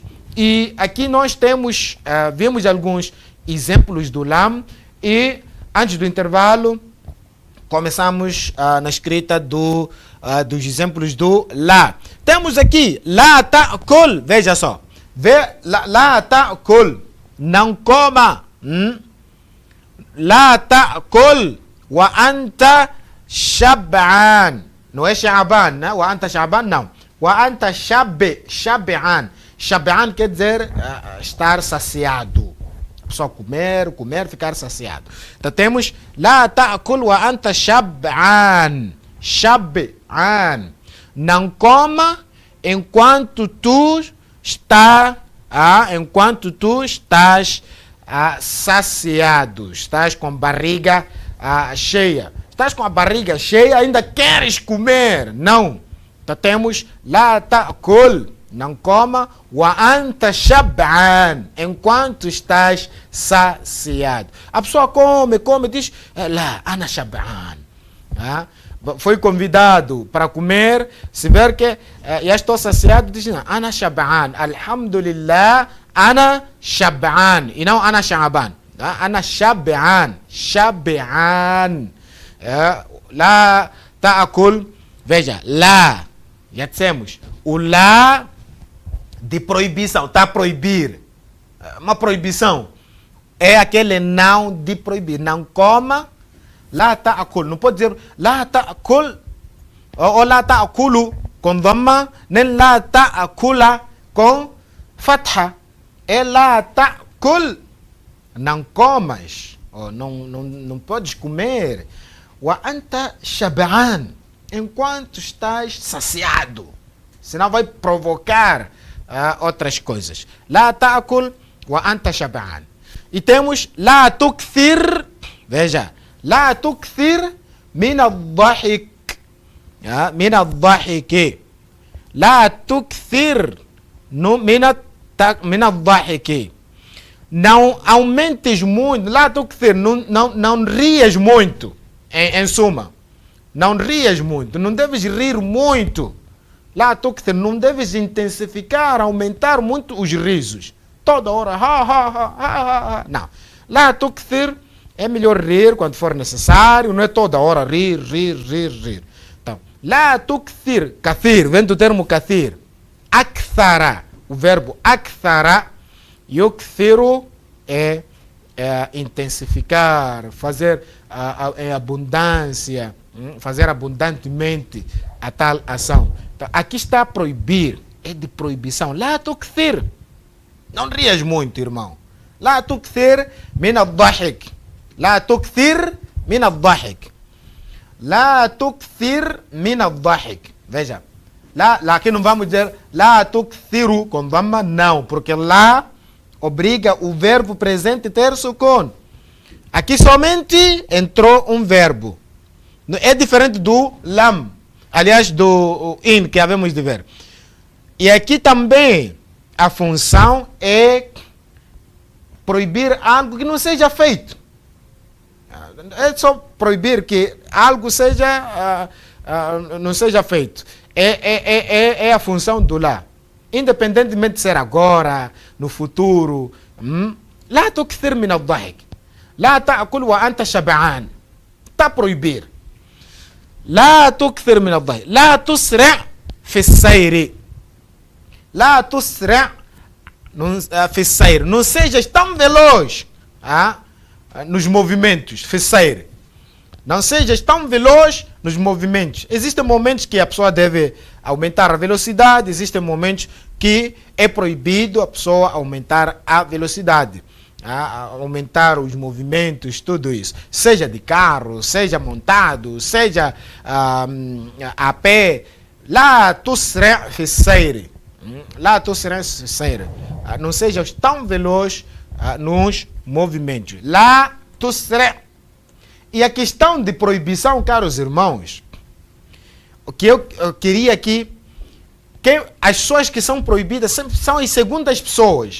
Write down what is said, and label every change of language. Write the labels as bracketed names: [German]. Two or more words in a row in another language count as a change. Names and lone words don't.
[Portuguese] E aqui nós vimos alguns exemplos do lam e Antes do intervalo, começamos na escrita dos exemplos do lá. Temos aqui, [Arabic] لا تأكل, [Portuguese] veja só. [Arabic] لا تأكل, [Portuguese] não coma. [Arabic] لا تأكل وأنت شبعان. [Portuguese] Não é sha'ban, né? [Arabic] وأنت شبعان, não. وأنت شبعان. [Portuguese] Shab'an quer dizer estar saciado. Só comer, ficar saciado. Então temos [Arabic] لا تأكل وأنت شبعان. [Portuguese] Shab'an. Não coma enquanto tu estás saciado, estás com barriga cheia. Estás com a barriga cheia, ainda queres comer? Não. Então temos [Arabic] لا تأكل. [Portuguese] Não coma, [Arabic] وأنت شبعان, [Portuguese] enquanto estás saciado. A pessoa come, diz, lá, [Arabic] أنا شبعان. [Portuguese] Foi convidado para comer, se ver que já estou saciado, diz, [Arabic] أنا شبعان الحمد لله أنا شبعان, [Portuguese] e não [Arabic] أنا شعبان. أنا شبعان, لا تأكل, [Portuguese] veja, lá, já dissemos, o lá de proibição, está a proibir. Uma proibição é aquele não de proibir. Não coma, [Arabic] لا تأكل. [Portuguese] Não pode dizer [Arabic] لا تأكل [Portuguese] ou [Arabic] لا تأكلُ [Portuguese] com dhamma, nem [Arabic] لا تأكلَ [Portuguese] com fatha. É [Arabic] لا تأكل. [Portuguese] Não comas, ou não podes comer. [Arabic] وأنت شبعان, [Portuguese] enquanto estás saciado. Senão vai provocar outras coisas. [Arabic] لا تأكل وأنت شبعان. [Portuguese] E temos [Arabic] لا تكثر, veja, لا تكثر من الضحك. من الضحكِ. لا تكثر من الضحكِ. [Portuguese] Não aumentes muito, [Arabic] لا تكثر, [Portuguese] não rias muito, em suma. Não rias muito, não deves rir muito. [Arabic] لا تكثر, [Portuguese] não deves intensificar, aumentar muito os risos. Toda hora, ha. Não. [Arabic] لا تكثر, [Portuguese] é melhor rir quando for necessário, não é toda hora rir. Então, [Arabic] لا تكثر, [Portuguese] kathir, vem do termo kathir. Akthara, o verbo [Arabic] أكثر يكثر [Portuguese] é intensificar, fazer em abundância, fazer abundantemente a tal ação. Então, aqui está proibir, é de proibição. [Arabic] لا تكثر, [Portuguese] não rias muito, irmão. [Arabic] لا تكثر من الضحك لا تكثر من الضحك. لا تكثر من الضحك. [Portuguese] Veja, lá aqui não vamos dizer [Arabic] لا تكثرُ [Portuguese] com dhamma, não, porque lá obriga o verbo presente ter sukun. Aqui somente entrou um verbo. É diferente do lam, aliás, do in, que havemos de ver. E aqui também a função é proibir algo que não seja feito. É só proibir que algo não seja feito. É a função do lá. Independentemente de ser agora, no futuro. [Arabic] لا تكثر من الضحك. لا تأكل وأنت شبعان. [Portuguese] Está a proibir. [Arabic] لا تكثر من الضحك لا تسرع في السير لا تسرع في السير [Portuguese] não sejas tão veloz nos movimentos [Arabic] في السير [Portuguese] não sejas tão veloz nos movimentos. Existem momentos que a pessoa deve aumentar a velocidade, existem momentos que é proibido a pessoa aumentar a velocidade, aumentar os movimentos, tudo isso, seja de carro, seja montado, seja a pé. [Arabic] لا تسرع في السير لا تسرع في السير, [Portuguese] não seja tão veloz nos movimentos. [Arabic] لا تسرع. [Portuguese] E a questão de proibição, caros irmãos, o que eu queria aqui, que as pessoas que são proibidas sempre são as segundas pessoas.